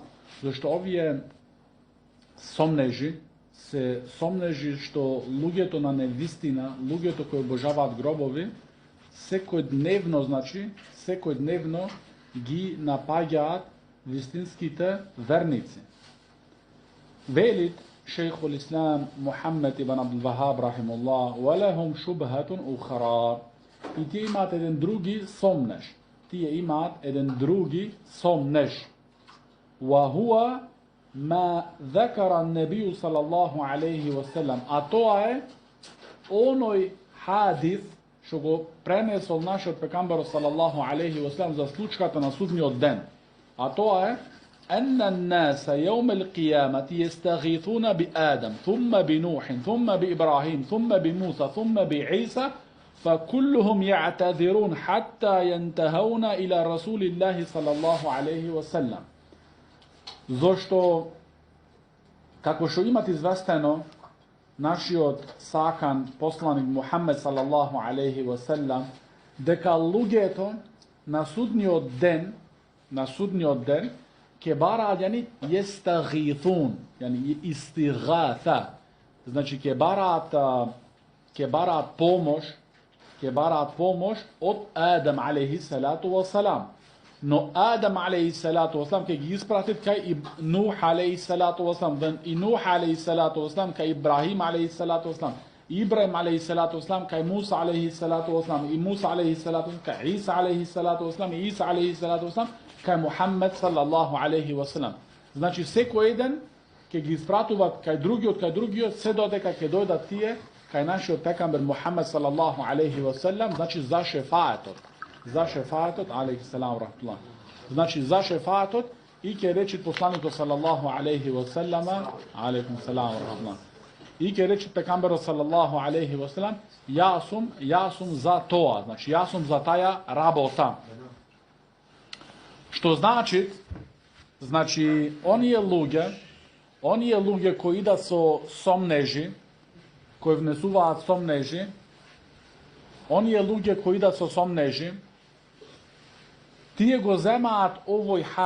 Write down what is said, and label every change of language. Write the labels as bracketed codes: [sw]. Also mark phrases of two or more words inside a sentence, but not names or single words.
[mk] Зашто овие сомнежи се сомнежи што луѓето на невистина, луѓето кои обожаваат гробови, секој дневно ги напаѓаат вистинските верници. Велит шејхул Ислам Мухаммед ибн Абдул Вахаб рахимуллах: [ar] "ولهم شبهة أخرى." [mk] И тие имаат еден други сомнеж. [ar] وهو ما ذكر النبي صلى الله عليه وسلم. [mk] А тоа е оној хадис што го пренесол нашиот пекамбар [ar] صلى الله عليه وسلم [mk] за случката на судниот ден. А тоа е [ar] أن الناس يوم القيامة يستغيثون بآدم ثم بنوح ثم بإبراهيم ثم بموسى ثم بعيسى فكلهم يعتذرون حتى ينتهون إلى رسول الله صلى الله عليه وسلم. [mk] Зошто, како што имат известено, нашиот сакан посланик Мухаммед [ar] صلى الله عليه وسلم, [mk] дека луѓето на судниот ден ќе бараат [ar] يستغيثون، استغاثة, [mk] значи ќе бараат помош од Адам [ar] عليه الصلاة والسلام. [mk] Но Адам [ar] عليه الصلاة والسلام [mk] ќе ги испратит кај Нух [ar] عليه الصلاة والسلام, [mk] и Нух [ar] عليه الصلاة والسلام [mk] кај Ибрахим [ar] عليه الصلاة والسلام, [mk] Ибрахим [ar] عليه الصلاة والسلام [mk] кај Муса [ar] عليه الصلاة والسلام, [mk] и Муса [ar] عليه الصلاة والسلام [mk] кај Иса [ar] عليه الصلاة والسلام, [mk] и Иса [ar] عليه الصلاة والسلام [mk] кај Мухаммед [ar] صلى الله عليه وسلم. [mk] Значи секој еден ќе ги испратуваат кај другиот, се додека ќе дојдат тие кај нашиот пекамбер Мухаммед [ar] صلى الله عليه وسلم, [mk] значи за шефаатот, [ar] عليه السلام رحمة الله. [mk] Значи за шефаатот, и ќе рече посланикот [ar] صلى الله عليه وسلم، عليه السلام رحمة الله. [mk] И ќе рече пекамберот [ar] صلى الله عليه وسلم: [mk] јас сум за тоа, значи јас сум за таја работа. Што значи оние луѓе кои идат со сомнежи, кои внесуваат сомнежи, оние луѓе кои да со сомнежи, тие го земаат овој